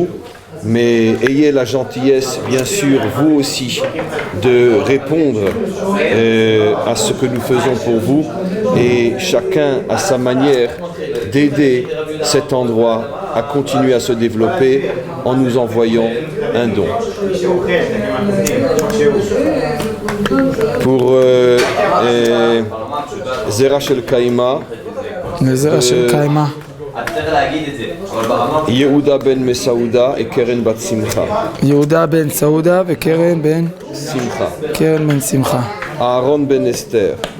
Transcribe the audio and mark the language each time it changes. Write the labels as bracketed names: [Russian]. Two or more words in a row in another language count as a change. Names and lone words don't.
[French] Mais ayez la gentillesse, bien sûr, vous aussi, de répondre à ce que nous faisons pour vous et chacun à sa manière d'aider cet endroit à continuer à se développer en nous envoyant un don. Pour [Hebrew] זרע של קיימא, לזרע של קיימה. [French] Yehuda ben Mesaouda et Keren bat Simcha. [Hebrew] יהודה בן סעודה וקרן בן Simcha. קרן בן שמחה. [French] Aaron ben Esther.